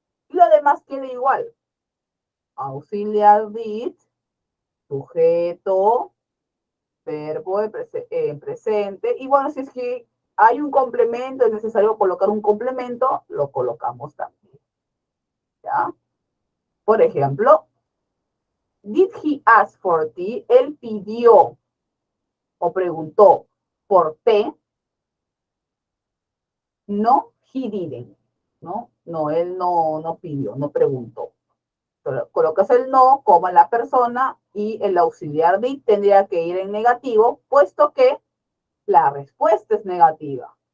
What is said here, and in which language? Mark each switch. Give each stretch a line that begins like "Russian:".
Spanish: Y lo demás queda igual. Auxiliar did, sujeto, verbo en presente. Y bueno, si es que hay un complemento, es necesario colocar un complemento, lo colocamos también. ¿Ya?
English: Por ejemplo, did he ask for tea?
Spanish: Él pidió o preguntó por té.
English: No, he didn't.
Spanish: No, no, él no pidió, no preguntó. Colocas el no, como la persona, y el auxiliar did tendría que ir en negativo, puesto que la respuesta es negativa.